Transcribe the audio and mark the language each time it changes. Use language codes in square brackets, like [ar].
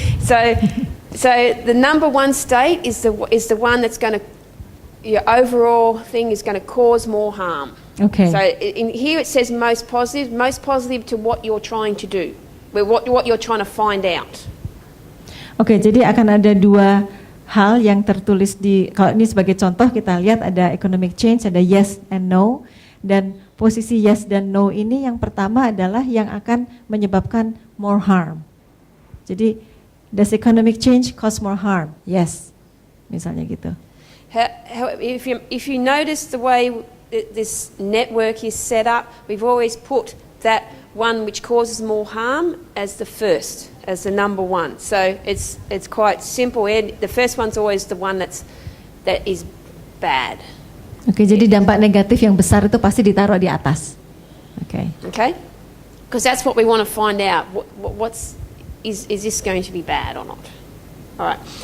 [en] So the number one state is the one that's going to, your overall thing is going to cause more harm. [id] Oke. [en] So in here it says most positive to what you're trying to do, what you're trying to find out. [id] Oke, jadi akan ada dua hal yang tertulis di, kalau ini sebagai contoh kita lihat ada economic change, ada [en] yes and no, [id] dan posisi yes dan no ini yang pertama adalah yang akan menyebabkan [en] more harm. Jadi, does economic change cause more harm? [id] Yes, misalnya gitu. [en] If you notice the way this network is set up, we've always put that one which causes more harm as the first, as the number one. So it's quite simple. The first one's always the one that is bad. [id] Oke, jadi dampak negatif yang besar itu pasti ditaruh di atas. Oke. [en] Okay? Because that's what we want to find out. Is this going to be bad or not? All right.